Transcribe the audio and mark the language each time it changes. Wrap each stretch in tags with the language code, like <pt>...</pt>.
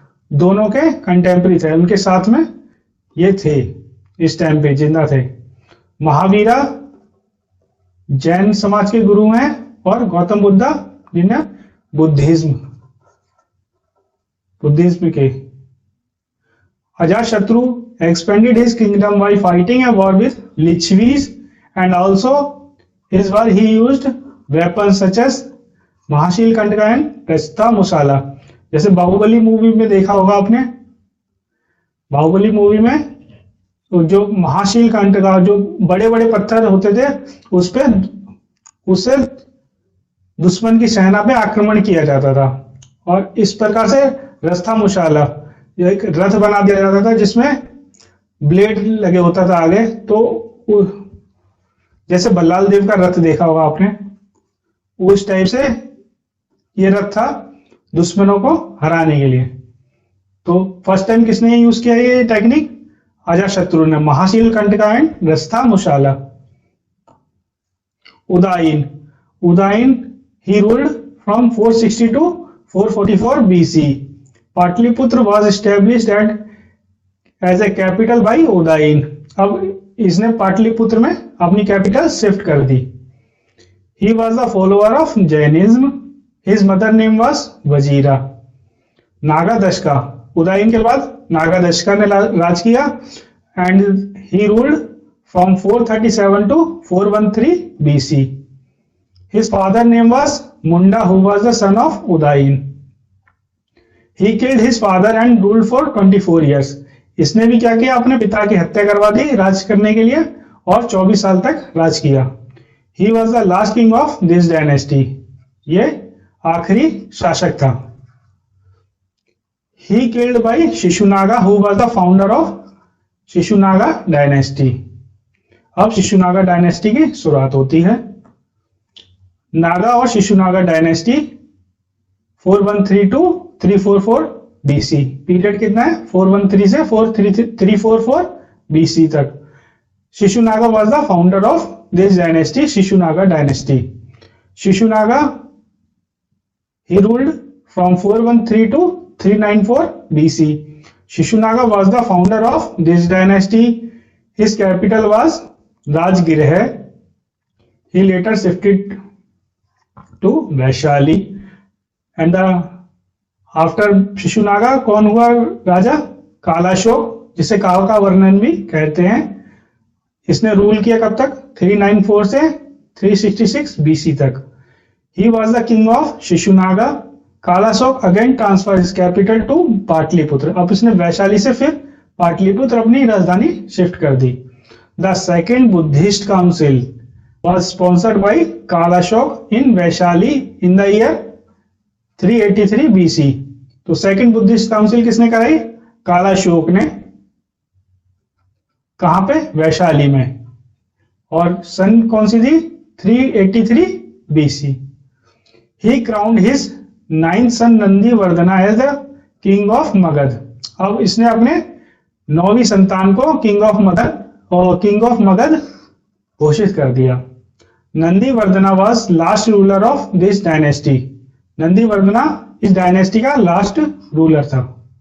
<hi>दोनों के कंटेम्प्रेरी थे, उनके साथ में ये थे, इस टाइम पे जिंदा थे। महावीरा जैन समाज के गुरु हैं और गौतम बुद्धा जिन्हें बुद्धिज्म के।</hi> <en>Ajatashatru expanded his kingdom by fighting a war with Lichvis, and also his war he used weapons such as Mahashilakantaka and Rathamusala.</en> <hi>जैसे बाहुबली मूवी में देखा होगा आपने, बाहुबली मूवी में जो महाशील कंटका, जो बड़े बड़े पत्थर होते थे, उससे दुश्मन की सेना पे आक्रमण किया जाता था। और इस प्रकार से रस्ता मुशाला, एक रथ बना दिया जाता था जिसमें ब्लेड लगे होता था आगे। तो जैसे बल्लाल देव का रथ देखा होगा आपने, उस टाइप से ये रथ था दुश्मनों को हराने के लिए। तो फर्स्ट टाइम किसने यूज किया ये टेक्निक? अजातशत्रु ने। महाशील कंटका एंड रस्ता मुशाला।</hi> <en>Udayin, Udayin he ruled from 460 to 444 BC. Pataliputra was established as a capital by Udayin.</en> <hi>अब इसने पाटलिपुत्र में अपनी कैपिटल शिफ्ट कर दी।</hi> <en>He was the follower of Jainism. His mother name was Vajira.</en> <hi>नागादशका, उदाइन के बाद नागादशका ने राज किया</hi> <en>and he ruled from 437 to 413 BC. His father name was Munda, who was the son of Udayin. He killed his father and ruled for 24 years.</en> <hi>इसने भी क्या किया? अपने पिता की हत्या करवा दी राज करने के लिए और 24 साल तक राज किया।</hi> <en>He was the last king of this dynasty.</en> <hi>ये आखिरी शासक था।</hi> <en>He killed by Shishunaga, who was the founder of Shishunaga dynasty.</en> <hi>अब शिशुनागा डायनेस्टी की शुरुआत होती है। नागा और Shishunaga dynasty 413 to 344 BC. Period कितना है? 413 से 344 बीसी तक।</hi> <en>Shishunaga was the founder of this dynasty, Shishunaga dynasty. Shishunaga he ruled from 413 to 394 BC. Shishunaga was the founder of this dynasty. His capital was Rajgriha. He later shifted to Vaishali and after Shishunaga</en> <hi>कौन हुआ राजा? कालाशोक, जिसे काल का वर्णन भी कहते हैं। इसने रूल किया कब तक? 394 से 366 बीसी तक।</hi> <en>He was the king of Shishunaga. Kalashoka again transfer his capital to Pataliputra.</en> <hi>अब इसने वैशाली से फिर पाटलिपुत्र अपनी राजधानी शिफ्ट कर दी।</hi> <en>The second Buddhist council was sponsored by Kalashok in Vaishali in the year 383 BC.</en> <hi>तो सेकंड बुद्धिस्ट काउंसिल किसने कराई? कालाशोक ने। कहां पे? वैशाली में। और सन कौन सी थी?</hi> <en>383 BC. He crowned his ninth son Nandivardhana as the king of Magadha.</en> <hi>अब इसने अपने 9वीं संतान को किंग ऑफ मगध घोषित कर दिया।</hi> <en>Nandivardhana was last ruler of this dynasty.</en> <hi>Nandi Vardhana इस डायनेस्टी का लास्ट रूलर था।</hi>